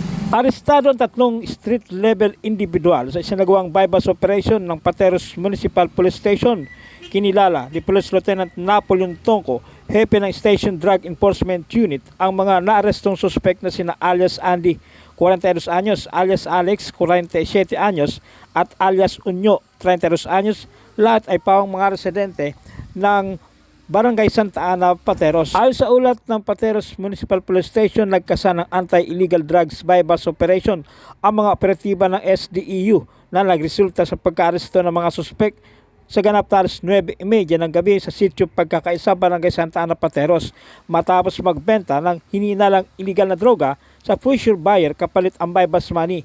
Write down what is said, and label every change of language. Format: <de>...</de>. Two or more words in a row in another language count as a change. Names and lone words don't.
<tl>Arestado ang tatlong</tl> <en>street-level individual</en> <tl>sa isinagawang</tl> <en>bypass operation</en> <tl>ng Pateros Municipal Police Station. Kinilala ni Police Lieutenant Napoleon Tongco, hepe ng Station Drug Enforcement Unit, ang mga naarestong suspect na sina alias Andy, 42 anyos, alias Alex, 47 anyos, at alias Unyo, 32 anyos. Lahat ay pawang mga residente ng Barangay Santa Ana, Pateros. Ayon sa ulat ng Pateros Municipal Police Station, nagkasa ng Anti-Illegal Drugs Bypass Operation ang mga operatiba ng SDEU na nagresulta sa pagka-aresto ng mga suspect sa ganap na alas 9:30 ng gabi sa sitio Pagkakaisa, Barangay Santa Ana, Pateros, matapos magbenta ng hininalang illegal na droga sa</tl> <en>future buyer</en> <tl>kapalit ang</tl> <en>bypass money.</en>